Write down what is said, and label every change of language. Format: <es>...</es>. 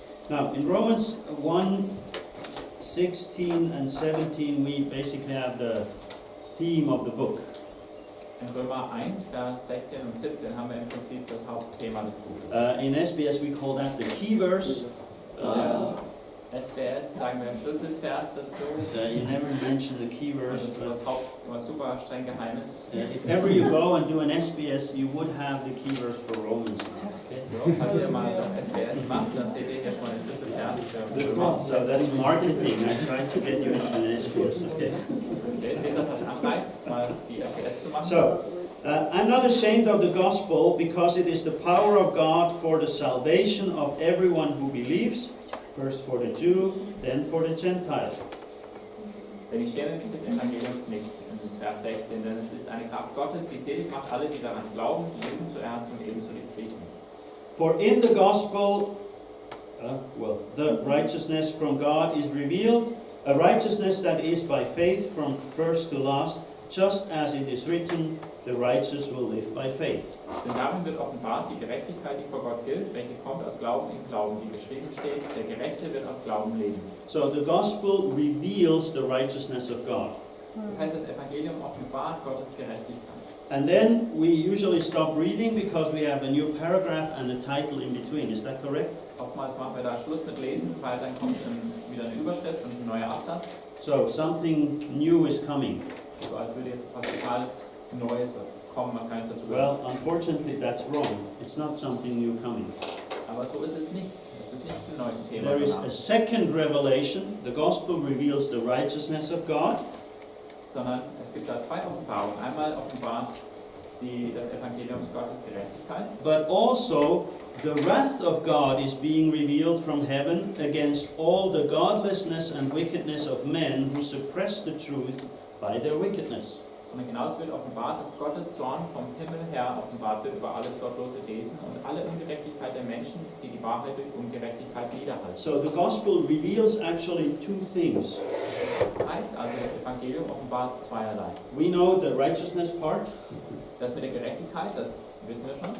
<en>Now, in Romans 1, 16 and 17, we basically have the theme of the book.</en> <de>In Römer 1, Vers 16 und 17 haben wir im Prinzip das Hauptthema des Buches.</de> <en>In SBS, we call that the key verse.</en> <de>SBS sagen wir Schlüsselvers dazu.</de> <en>You never mention the key</en> <de>Das</de> <en>verse.</en> <de>ist was was super streng Geheimes.</de> <en>If ever you go and do an SBS, you would have the key verse for Romans. Okay?</en> <de>So, falls ihr mal das SBS macht, dann seht ihr hier schon mal den Schlüsselvers für Römer.</de> <en>So that's marketing. I tried to get you into an SBS. Okay.</en> <de>Okay, seht das als Anreiz, mal die SBS zu machen.</de> <en>So, I'm not ashamed of the gospel because it is the power of God for the salvation of everyone who believes, first for the Jew, then for the Gentile.</en> <de>Denn ich schäme mich des Evangeliums nicht, in Vers 16, denn es ist eine Kraft Gottes, die selig macht alle, die daran glauben, die Juden zuerst und ebenso die Griechen.</de> <en>For in the gospel, the righteousness from God is revealed, a righteousness that is by faith from first to last, just as it is written, the righteous will live by faith.</en> <de>Denn darin wird offenbart die Gerechtigkeit, die vor Gott gilt, welche kommt aus Glauben in Glauben, wie geschrieben steht, der Gerechte wird aus Glauben leben.</de> <en>So the gospel reveals the righteousness of God.</en> <de>Das heißt, das Evangelium offenbart Gottes Gerechtigkeit.</de> <en>And then we usually stop reading because we have a new paragraph and a title in between. Is that correct?</en> <de>Oftmals machen wir da Schluss mit Lesen, weil dann kommt wieder eine Überschrift und ein neuer Absatz.</de> <en>So something new is coming.</en> <de>So als würde jetzt was total Neues kommen, was gar nicht dazu gehört.</de> <en>Well, unfortunately that's wrong. It's not something new coming.</en> <de>Aber so ist es nicht. Es ist nicht ein neues Thema.</de> <en>There is</en> <de>danach.</de> <en>a second revelation. The gospel reveals the righteousness of God.</en> <de>Sondern es gibt da zwei Offenbarungen. Einmal offenbart das Evangelium Gottes Gerechtigkeit.</de> <en>But also the wrath of God is being revealed from heaven against all the godlessness and wickedness of men who suppress the truth by their wickedness.</en> <de>Und genauso wird offenbart, dass Gottes Zorn vom Himmel her offenbart wird über alles gottlose Wesen und alle Ungerechtigkeit der Menschen, die die Wahrheit durch Ungerechtigkeit niederhalten.</de> <en>So the gospel reveals actually two things.</en> <de>Heißt also, das Evangelium offenbart zweierlei.</de> <en>We know the righteousness part,</en> <de>Das mit der Gerechtigkeit, das wissen wir schon.</de>